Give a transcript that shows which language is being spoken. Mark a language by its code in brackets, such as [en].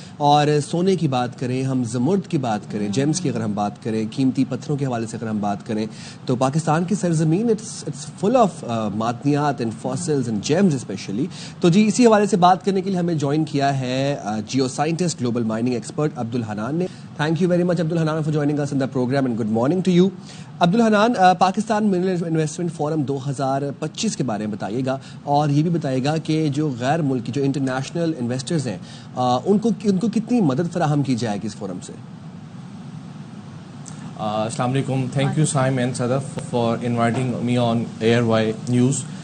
[ur] اور سونے کی بات کریں, ہم زمرد کی بات کریں, جیمز کی اگر ہم بات کریں, قیمتی پتھروں کے حوالے سے اگر ہم بات کریں, تو پاکستان کی سرزمین [en] it's full of [ur] معدنیات and fossils and James especially. تو جی اسی حوالے سے بات کرنے کے لیے ہمیں جوائن کیا ہے Jio scientist, global mining expert عبد الحنان نے. [en] Thank you very much Abdul Hannan for joining us in the program, and good morning to you. [ur] Abdul Hannan, Pakistan mineral investment forum 2025 کے بارے میں بتائیے گا, اور یہ بھی بتائیے گا کہ جو غیر ملکی, جو انٹرنیشنل انویسٹرز ہیں, ان کو کتنی مدد فراہم کی جائے گی اس فورم سے. [en] السلام علیکم. Thank you Saim and Sadaf for inviting me on ARY news.